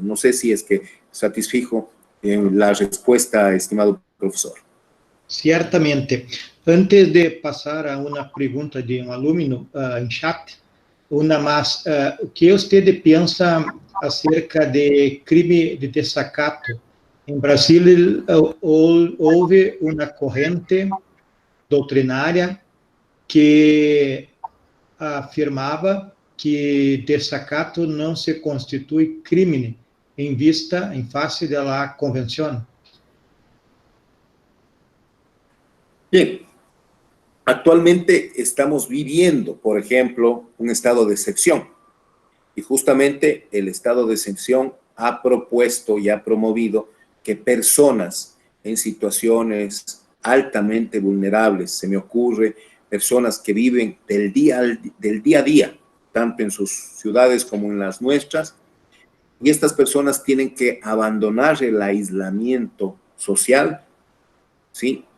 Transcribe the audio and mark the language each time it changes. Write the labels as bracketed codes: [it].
[es] No sé si es que satisfijo la respuesta, estimado profesor. Ciertamente. Antes de pasar a una pregunta de un alumno en chat, una más. ¿Qué usted piensa acerca de crime de desacato? [pt] En Brasil houve una corrente doutrinária que afirmava que desacato não se constitui crime em face da convenção. [es] Bien, actualmente estamos viviendo, por ejemplo, un estado de excepción. Y justamente el estado de excepción ha propuesto y ha promovido que personas en situaciones altamente vulnerables, se me ocurre, personas que viven del día a día, tanto en sus ciudades como en las nuestras, y estas personas tienen que abandonar el aislamiento social, ¿sí?